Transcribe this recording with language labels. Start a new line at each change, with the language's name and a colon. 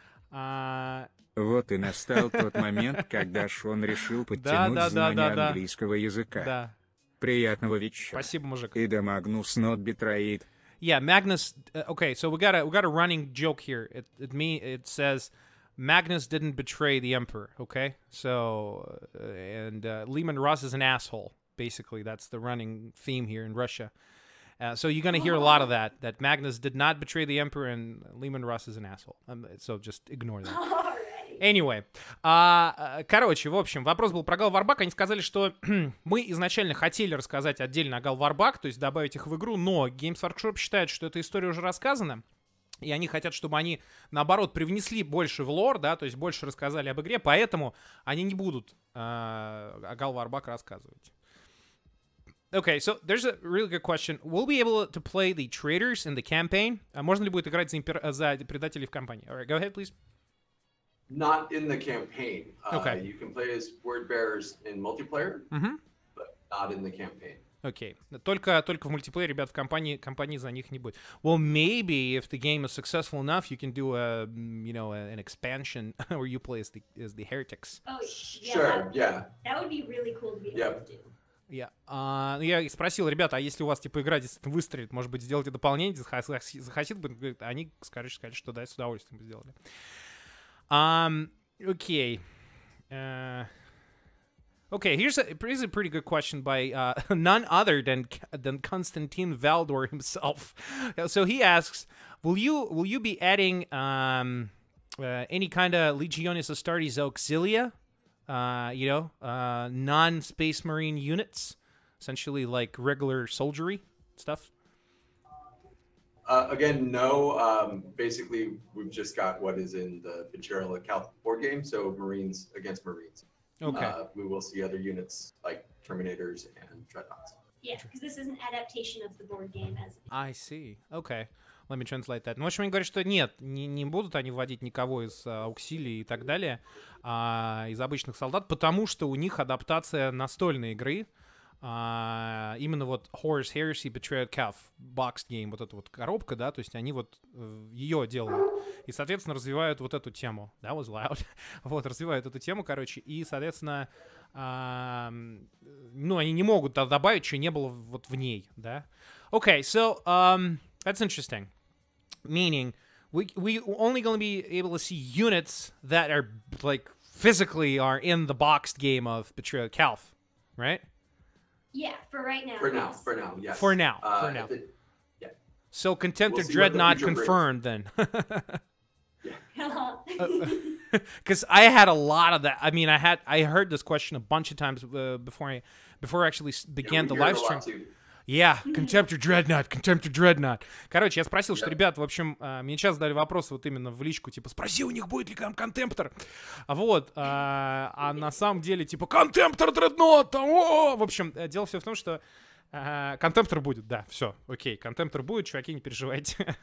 Russian: Вот и настал тот момент, когда Шон решил подтянуть знания английского языка. Да. Приятного вечера. Спасибо, мужик. И да
English: Magnus not betrayed. Yeah, Magnus. Okay, so we got a running joke here. It says Magnus didn't betray the emperor. Okay, so and Lehman Russ is an asshole. Basically, that's the running theme here in Russia. So you're gonna hear a lot of that. That Magnus did not betray the emperor, and Lehman Russ is an asshole. So just ignore that. Anyway,
Russian: короче, в общем, вопрос был про Галварбак. Они сказали, что мы изначально хотели рассказать отдельно о Галварбак, то есть добавить их в игру, но Games Workshop считает, что эта история уже рассказана, и они хотят, чтобы они, наоборот, привнесли больше в лор, да, то есть больше рассказали об игре, поэтому они не будут о Галварбак рассказывать.
English: Okay, so there's a really good question. Will we be able to play the traitors in the campaign?
Russian: Можно ли будет играть за предателей в кампании?
English: All right, go ahead, please. Not in the campaign. Okay. You can play as word bearers in multiplayer, but not in the campaign.
Russian: Окей. Только в мультиплеере, ребят, в компании за них не будет.
English: Well, maybe if the game is successful enough, you can do an expansion where you play as the heretics. Oh, yeah. Sure, yeah. That would be really cool to be able to do. Yeah.
Russian: Я спросил, ребята, а если у вас, типа, игра действительно выстрелит, может быть, сделайте дополнение, захотят бы, они, сказали, что да, с удовольствием бы сделали.
English: Okay. Okay, here's a pretty good question by none other than Konstantin Valdor himself. So he asks, will you be adding any kind of Legionis Astartes Auxilia? Non-Space Marine units, essentially like regular soldiery stuff? Again, no. Basically, we've just got what is in the Betrayal at Calth board game, so Marines against Marines. Okay. We will see other units like Terminators and Dreadnoughts. Yeah, because this is an adaptation of the board game as. I see. Okay. Let me translate that.
Russian: Ну, в общем, они говорят, что нет, не будут они вводить никого из ауксилий и так далее, из обычных солдат, потому что у них адаптация настольной игры, именно вот Horus Heresy, Betrayal, Calth, boxed game, вот эта вот коробка, да, то есть они вот ее делают и, соответственно, развивают вот эту тему.
English: That was loud.
Russian: Вот, развивают эту тему, короче, и, соответственно, они не могут добавить, что не было вот в ней, да.
English: Okay, so, that's interesting. Meaning, we only going to be able to see units that are, like, physically are in the boxed game of Betrayal Calth, right? Yeah, for right now. For now, yes. For now. Yeah. So Contemptor We'll see Dreadnought what the confirmed then. Yeah. Because I had a lot of that. I mean, I heard this question a bunch of times before I actually began the live stream. Yeah, Contemptor Dreadnought.
Russian: Короче, я спросил, что, ребят, в общем, мне часто задали вопрос вот именно в личку, типа, спроси у них, будет ли там Контемптор. Вот, а на самом деле, типа, Контемптор Dreadnought, в общем, дело все в том, что Контемптор будет, да, все, окей, Контемптор будет, чуваки, не переживайте.